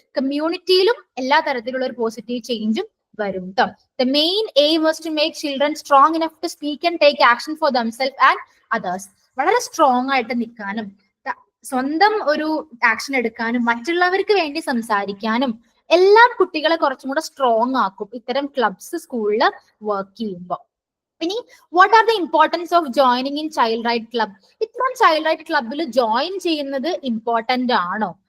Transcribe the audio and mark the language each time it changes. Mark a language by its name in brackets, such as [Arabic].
[Malayalam] കമ്മ്യൂണിറ്റിയിലും എല്ലാ തരത്തിലുള്ള ഒരു പോസിറ്റീവ് ചേഞ്ചും വരും കേട്ടോ. [English] The main aim was to make children strong enough to speak and take action for themselves and others. [Malayalam] വളരെ strong ആയിട്ട് നിൽക്കാനും സ്വന്തം ഒരു ആക്ഷൻ എടുക്കാനും മറ്റുള്ളവർക്ക് വേണ്ടി സംസാരിക്കാനും എല്ലാം കുട്ടികളെ കുറച്ചും കൂടെ സ്ട്രോങ് ആക്കും ഇത്തരം ക്ലബ്സ് സ്കൂളിൽ വർക്ക് ചെയ്യുമ്പോൾ. [English] ഇനി what are the importance of joining in child right club? [Malayalam] ഇത്തരം ചൈൽഡ് റൈറ്റ് ക്ലബിൽ ജോയിൻ ചെയ്യുന്നത് ഇമ്പോർട്ടന്റ് ആണോ?